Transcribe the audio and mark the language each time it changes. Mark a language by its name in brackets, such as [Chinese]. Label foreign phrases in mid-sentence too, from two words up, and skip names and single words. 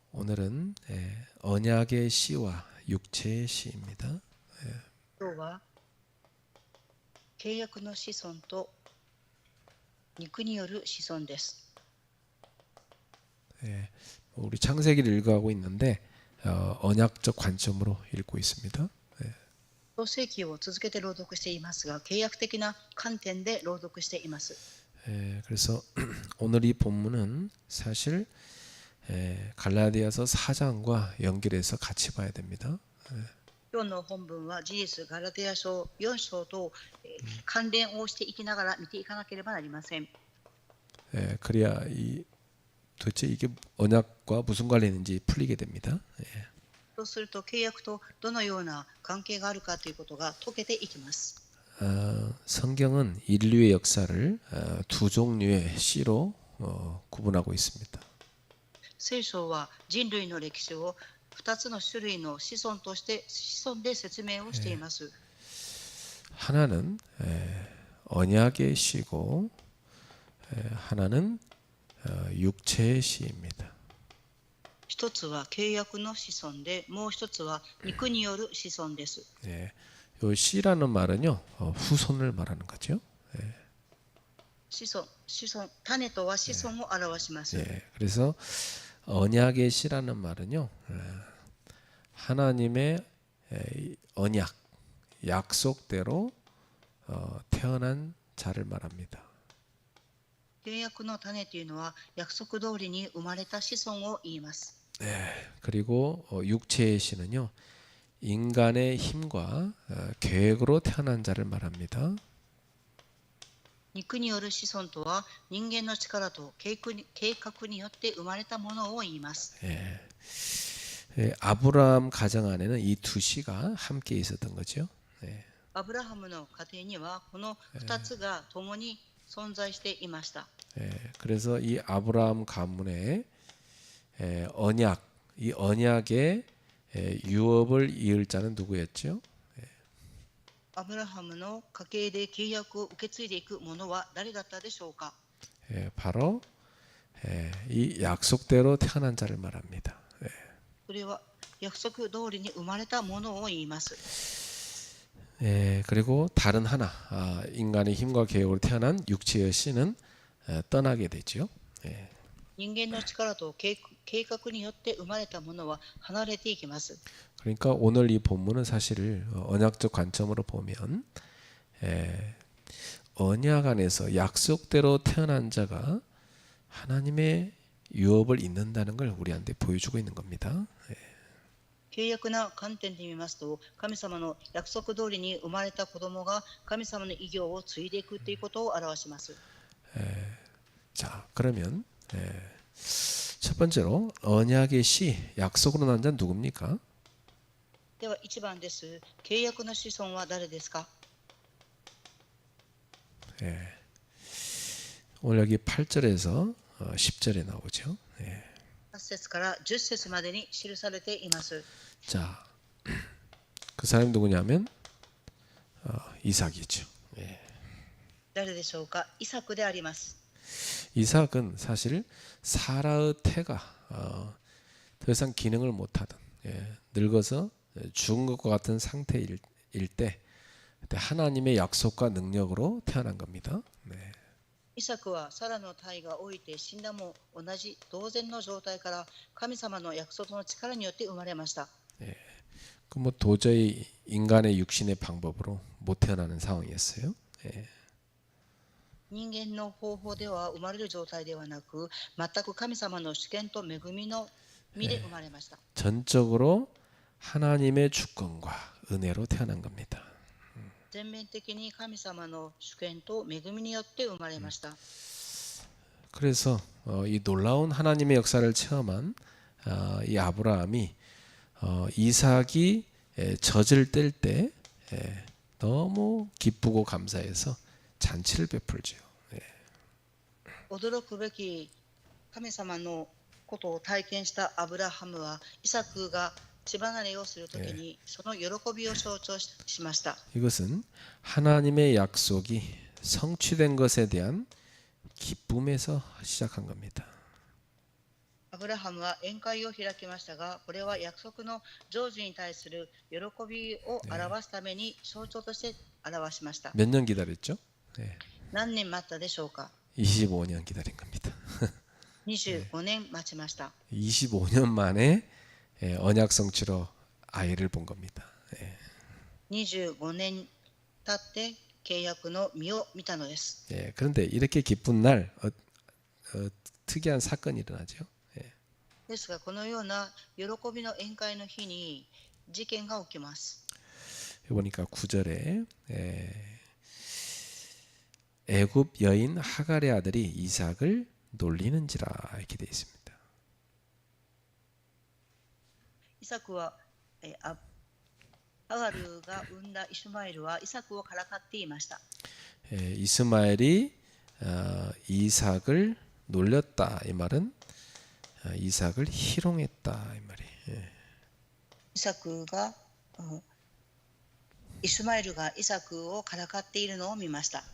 [Korean] 오늘은 언약의 씨와 육체의 씨입니다. [Japanese] 今日は契約の子孫と肉による子孫です。 [Korean] 우리 창세기를 읽어가고 있는데 언약적 관점으로 읽고 있습니다. [Japanese] 創世記を続けて朗読していますが、契約的な観点で朗読しています。 [Korean] 그래서 오늘 이 본문은 사실 갈라디아서 4장과 연결해서 같이 봐야 됩니다. [Japanese] 今日の本文は事実ガラテヤ書4章と関連をしていきながら見ていかなければなりません。 [Korean] 그래야 도대체 이게 언약과 무슨 관련이 있는지 풀리게 됩니다. [Japanese] そうすると契約とどのような関係があるかということが解けていきます。 [Korean] 성경은 인류의 역사를 두 종류의 씨로 구분하고 있습니다. [Japanese] 聖書は人類の歴史を2つの種類の子孫として子孫で説明をしています。 [Korean] 하나는 언약의 씨고 하나는 육체의 씨입니다. [Japanese] 一つは契約の子孫で、もう一つは肉による子孫です。 [Korean] 요 씨라는 말은요 후손을 말하는 거죠. [Japanese] 子孫、種とは子孫を表します。 [Korean] 그래서 언약의 씨라는 말은요 하나님의 언약, 약속대로 태어난 자를 말합니다. [Japanese] 契約の種というのは約束通りに生まれた子孫を言います。 [Korean] 그리고 육체의 씨는요 인간의 힘과 계획으로 태어난 자를 말합니다. [Japanese] 肉による子孫とは人間の力と計画によって生まれたものを言います。 [Korean] 아브라함 가정 안에는 이 두 씨가 함께 있었던 거죠. [Japanese] アブラハムの家庭にはこの2つが共に存在していました。 [Korean] 그래서 이 아브라함 가문의 언약, 이 언약의 유업을 이을 자는 누구였죠? [Japanese] アブラハムの家系で契約を受け継いでいくものは誰だったでしょうか。 [Korean] 바로 이 약속대로 태어난 자를 말합니다. [Japanese] それは約束通りに生まれたものを言います。 [Korean] 그리고 다른 하나 인간의 힘과 계획으로 태어난 육체의 씨는 떠나게 되죠. [Japanese] 人間の力と計画によって生まれたものは離れていきます。 [Korean] 그러니까 오늘 이 본문은 사실 언약적 관점으로 보면 언약 안에서 약속대로 태어난 자가 하나님의 유업을 잇는다는 걸 우리한테 보여주고 있는 겁니다. [Japanese] 契約な観点で見ますと、神様の約束通りに生まれた子供が神様の偉業を継いでいくということを表します。 [Korean] 자, 그러면 첫 번째로 언약의 씨, 약속으로 난 자는 누굽니까? [Japanese] では1番です。契約の子孫は誰ですか？ [Korean] 오늘 여기 8절에서 10절에 나오죠. [Japanese] 8 節から10節までに記されています。 [Korean] 자, 그 사람이 누구냐면 이삭이죠. [Japanese] 誰でしょうか？イサクであります。 [Korean] 이삭은 사실 사라의 태가 더 이상 기능을 못하던 늙어서 죽은 것과 같은 상태일 때 그때 하나님의 약속과 능력으로 태어난 겁니다. [Japanese] イサクはサラの体が老いて死んだも同じ同然の状態から神様の約束の力によって生まれました。 [Korean] 그 뭐 도저히 인간의 육신의 방법으로 못 태어나는 상황이었어요. [Japanese] 人間の方法では生まれる状態ではなく、全く神様の主権と恵みの身で生まれました。 [Korean] 전적으로 하나님의 주권과 은혜로 태어난 겁니다. [Japanese] 全面的に神様の主権と恵みによって生まれました。 [Korean] 그래서 이 놀라운 하나님의 역사를 체험한 이 아브라함이 이삭이 젖을 뗄 때 너무 기쁘고 감사해서 잔치를 베풀죠. [Japanese] 驚くべき神様のことを体験したアブラハムは、イサクが血離れをするときにその喜びを象徴しました。 [Korean] 이것은 하나님의 약속이 성취된 것에 대한 기쁨에서 시작한 겁니다. [Japanese] アブラハムは宴会を開きましたが、これは約束の成就に対する喜びを表すために象徴として表しました。 [Korean] 몇 년 기다렸죠? 예, [Japanese] 何年待ったでしょうか。 [Korean] 25년 기다린 겁니다. [Japanese] 25 年待ちました。 [Korean] 25년 만에 언약 성취로 아이를 본 겁니다. 예. [Japanese] 25 年経って契約の実を見たのです。 [Korean] 예, 그런데 이렇게 기쁜 날 특이한 사건이 일어나죠. 예. [Japanese] ですが、このような喜びの宴会の日に事件が起きます。 [Korean] 여기 보니까 9절에 애굽 여인 하갈의 아들이 이삭을 놀리는지라 이렇게 되어 있습니다. [Japanese] イサクは、ハガルが産んだイシュマエルはイサクをからかっていました。 [Korean] 이스마엘이 이삭을 놀렸다 이 말은 이삭을 희롱했다 이 말이. [Japanese] イサクが、イシュマエルがイサクをからかっているのを見ました。